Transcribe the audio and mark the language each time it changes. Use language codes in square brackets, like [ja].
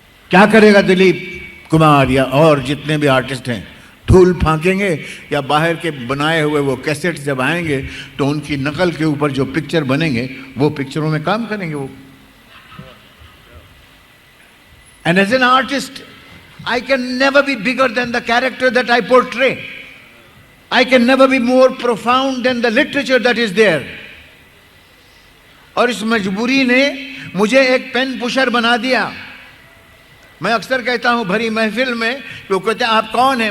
[hi] क्या करेगा दिलीप कुमार या और जितने भी आर्टिस्ट हैं? धूल फांकेंगे या बाहर के बनाए हुए वो कैसेट जब आएंगे तो उनकी नकल के ऊपर जो पिक्चर बनेंगे वो पिक्चरों में काम करेंगे वो। [en] And as an artist, I can never be bigger than the character that I portray. I can never be more profound than the literature that is there. [hi] और इस मजबूरी ने मुझे एक पेन पुशर बना दिया। मैं अक्सर कहता हूँ भरी महफिल में, लोग कहते हैं आप कौन है?